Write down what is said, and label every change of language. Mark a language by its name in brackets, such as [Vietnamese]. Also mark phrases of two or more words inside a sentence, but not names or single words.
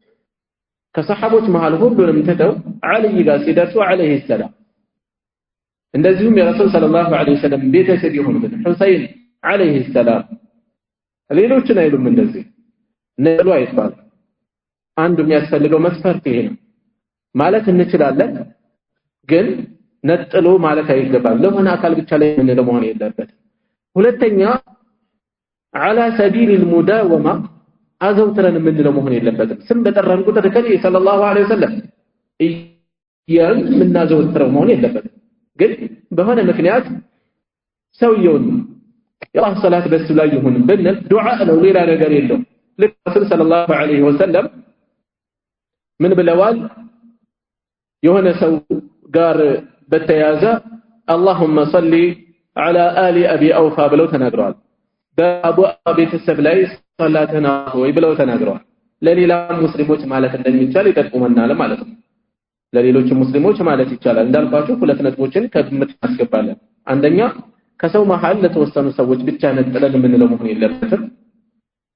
[Amharic] ከሰሃቦች መሃል ሁሉንም ትተው አልይ ጋር ሲደርሱ [Arabic] عليه السلام [Amharic] እንደዚሁም የረሱል [Arabic] صلى الله عليه وسلم [Amharic] ቤተሰብ የሆኑትን ሁሰይን [Arabic] عليه السلام [Amharic] ሌሎችን አይሉም። እንደዚህ ነጥሎ አይባል። አንዱ የሚያስፈልገው መስፈርት ይሄ ነው ማለት እንችላለን፣ ግን ነጥሎ ማለት አይገባም። ለሆነ አካል ብቻ ላይ ምንለው መሆን የለበትም። ሁለተኛ [Arabic] على سبيل المداومة [Amharic] አዘውትረን የምንለው መሆን የለበትም። ስም በጠራን ቁጥር ከኔ [Arabic] صلى الله عليه وسلم [Amharic] ያን ምናዘውትረው መሆን የለበትም። ግን በሆነ ምክንያት ሰውየውን የአላህ ሰላት በሱ ላይ ይሁን ብንል ዱዓ ነው፣ ሌላ ነገር የለውም። ልክ ረሱል [Arabic] صلى الله عليه وسلم [Amharic] ምን ብለዋል? የሆነ ሰው ጋር በተያዘ [Arabic] اللهم صل على آل أبي أوفى [Amharic] ብለው ተናግረዋል። በአቡ ቤተሰብ ላይ ሰላተና ሆይ ብለው ተናግረዋል። ለሌላ ሙስሊሞች ማለት እንደሚቻል ይጠቁመናል ማለት ነው። ለሌሎች ሙስሊሞች ማለት ይቻላል። እንዳልኳችሁ ሁለት ነጥቦችን ከግምት እናስገባለን። አንደኛ ከሰው መሃል ለተወሰኑ ሰዎች ብቻ ነጥለን የምንለው መሆን የለበትም።